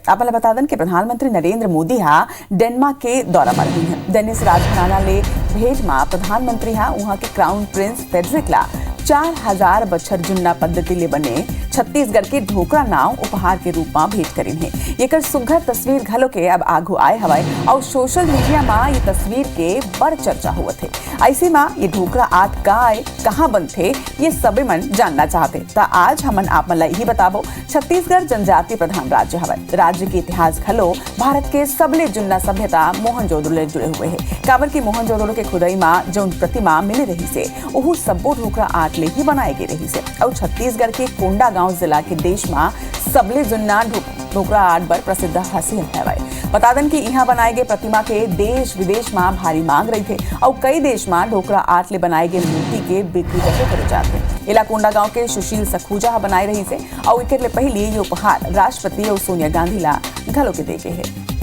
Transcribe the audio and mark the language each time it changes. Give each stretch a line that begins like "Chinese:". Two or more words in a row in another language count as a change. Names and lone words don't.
Chhattisgarhi: आप बता दें कि प्रधानमंत्री नरेंद्र मोदी डेनमार्क के दौरा पर रही हैं। डेनिस राजघराना ले भेज में प्रधानमंत्री वहां के
English: crown prince
Chhattisgarhi: फेडरिक ला 4000 बछर जुन्ना पद्धति ले बने छत्तीसगढ़ के ढोकरा नाव उपहार के रूप में भेंट करीन है। एकर सुघर तस्वीर घलो के अब आगू आए हवाए और
English: social media
Chhattisgarhi: में ये तस्वीर के बड़ चर्चा हुआ थे। ऐसे में ये ढोकरा आर्ट का कहाँ बनते ये सबे मन जानना चाहते तो आज हमन आप मन यही बताबो। छत्तीसगढ़ जनजातीय प्रधान राज्य हवाए। राज्य के इतिहास घलो भारत के सबले जुन्ना सभ्यता मोहनजोदड़ो ले जुड़े हुए है। काबर की मोहनजोदड़ो के खुदाई में जो प्रतिमा मिले रही से ओहू सब्बो ढोकरा आर्ट ले ही बनाए गए रही से। और छत्तीसगढ़ के कोंडागांव जिला के देश में सबले जुन्ना ढोकरा आर्ट बर प्रसिद्ध हासिल है। बता दें कि यहाँ बनाए गए प्रतिमा के देश विदेश में भारी मांग रही थे और कई देश में ढोकरा आर्ट ले बनाए गए मूर्ति के बिक्री करे जाते। इला कोंडागांव के सुशील सखूजा बनाए रही से और एक पहले ये उपहार राष्ट्रपति और सोनिया गांधी ला घलो के दे गए है।